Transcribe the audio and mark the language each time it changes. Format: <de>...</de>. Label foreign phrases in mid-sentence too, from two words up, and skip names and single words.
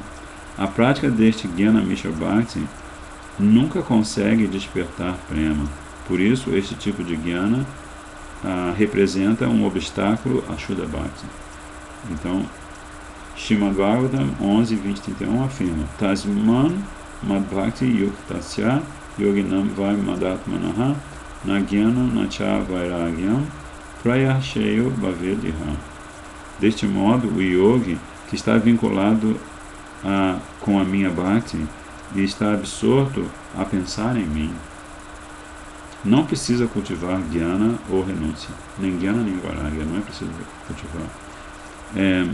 <pt>A prática deste</pt> <sa>Jnana Mishra Bhakti</sa> <pt>nunca consegue despertar prema. Por isso, este tipo de Jnana representa um obstáculo a</pt> <sa>Shuddha Bhakti.</sa> <pt>Então, Srimad Bhagavatam 11, 20, 31 afirma:</pt> <sa>Tasman Mad Bhakti Yuktasya Yoginam Vai Madatmanaha Na Jnana Nacha Vairagyam Prayasheyo Bhavediha.</sa> <pt>Deste modo, o yogi que está vinculado com a minha Bhakti e está absorto a pensar em mim, não precisa cultivar Jnana ou renúncia, nem Jnana nem Vairagya, não é preciso cultivar.</pt>